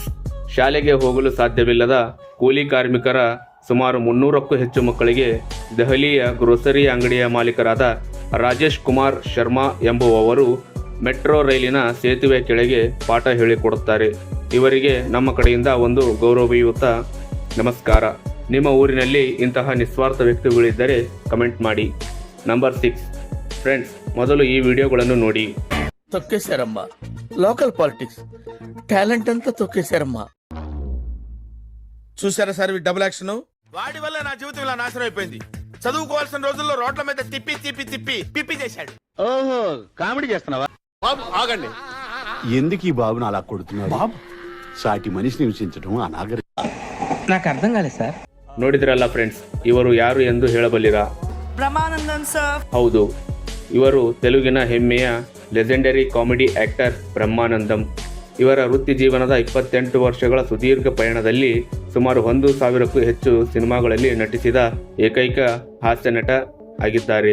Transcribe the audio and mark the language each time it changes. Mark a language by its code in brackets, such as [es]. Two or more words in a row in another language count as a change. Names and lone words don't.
[kn] ಶಾಲೆಗೆ ಹೋಗಲು ಸಾಧ್ಯವಿಲ್ಲದ ಕೂಲಿ ಕಾರ್ಮಿಕರ ಸುಮಾರು 300ಕ್ಕೂ ಹೆಚ್ಚು ಮಕ್ಕಳಿಗೆ ದೆಹಲಿಯ ಗ್ರೋಸರಿ ಅಂಗಡಿಯ ಮಾಲೀಕರಾದ ರಾಜೇಶ್ ಕುಮಾರ್ ಶರ್ಮಾ ಎಂಬುವವರು ಮೆಟ್ರೋ ರೈಲಿನ ಸೇತುವೆ ಕೆಳಗೆ ಪಾಠ ಹೇಳಿಕೊಡುತ್ತಾರೆ. ಇವರಿಗೆ ನಮ್ಮ ಕಡೆಯಿಂದ ಒಂದು ಗೌರವಯುತ ನಮಸ್ಕಾರ. ನಿಮ್ಮ ಊರಿನಲ್ಲಿ ಇಂತಹ ನಿಸ್ವಾರ್ಥ ವ್ಯಕ್ತಿಗಳಿದ್ದರೆ ಕಮೆಂಟ್ ಮಾಡಿ. ನಂಬರ್ 6, ಫ್ರೆಂಡ್ಸ್, ಮೊದಲು ಈ ವಿಡಿಯೋಗಳನ್ನು ನೋಡಿ. [te] తొక్కేశారమ్మా. [en] local politics talent [te] అంతా తొక్కేశారమ్మా. చూసారా సార్ ఈ [en] double action? [te] వాడి వల్ల నా జీవితం ఇలా నాశనం అయిపోయింది. చదువుకోవాల్సిన రోజుల్లో రోడ్ల మీద తిప్పి తిప్పి తిప్పి పిప్పి చేశాడు. ఓహో, కామెడీ చేస్తున్నావా? బాబు ఆగండి. ఎందుకు ఈ బాబును అలా కొడుతున్నారు? బాబు సాటి మనిషిని హింసించడం అనాగరికం. నాకు అర్థం కాలేదు సార్. [kn] ನೋಡಿದ್ರಲ್ಲ ಫ್ರೆಂಡ್ಸ್, ಇವರು ಯಾರು ಎಂದು ಹೇಳಬಲ್ಲಿರಾ? ಬ್ರಹ್ಮಾನಂದನ್ ಸರ್. ಹೌದು, ಇವರು ತೆಲುಗಿನ ಹೆಮ್ಮೆಯ [en] legendary comedy actor [kn] ಬ್ರಹ್ಮಾನಂದಂ. ಇವರ ವೃತ್ತಿ ಜೀವನದ 28 ವರ್ಷಗಳ ಸುದೀರ್ಘ ಪಯಣದಲ್ಲಿ ಸುಮಾರು 1,000ಕ್ಕೂ ಹೆಚ್ಚು ಸಿನಿಮಾಗಳಲ್ಲಿ ನಟಿಸಿದ ಏಕೈಕ ಹಾಸ್ಯ ನಟ ಆಗಿದ್ದಾರೆ.